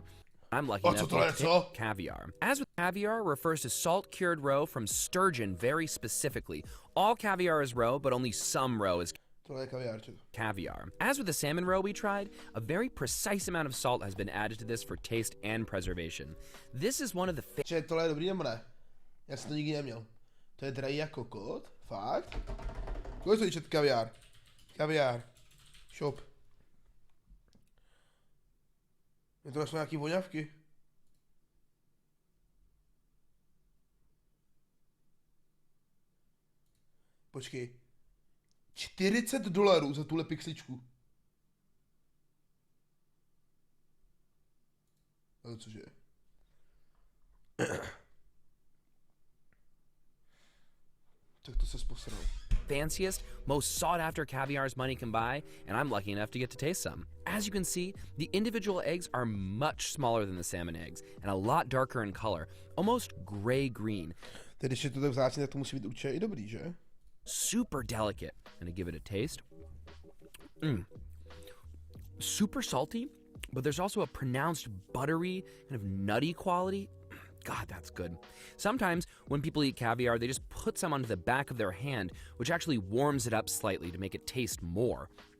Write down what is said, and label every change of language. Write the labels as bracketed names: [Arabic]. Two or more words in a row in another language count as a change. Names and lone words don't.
[English] I'm lucky enough to pick caviar. As with caviar, refers to salt-cured roe from sturgeon very specifically. All caviar is roe, but only some roe is caviar. As with the salmon roe we tried, a very precise amount of salt has been added to this for taste and preservation. This is one of the [Czech] tohle je dobrý nebo ne? Já jsem to nikdy neměl. To je drahý jako kokot? Fakt? Kolik stojí kaviár? Kaviár. Shop. Je to nějaký voňavky. Počkej. $40 za tuhle pixličku. Ale cože? Tak to se posral. [English] Fanciest, most sought-after caviars money can buy, and I'm lucky enough to get to taste some. As you can see, the individual eggs are much smaller than the salmon eggs, and a lot darker in color, almost gray-green. [Czech] Tedy když je to tak vzácně, tak to musí být určitě i dobrý, že? [English] Super delicate. I'm gonna give it a taste. Super salty, but there's also a pronounced buttery, kind of nutty quality. God, that's good. Sometimes when people eat caviar, they just put some onto the back of their hand, which actually warms it up slightly to make it taste more.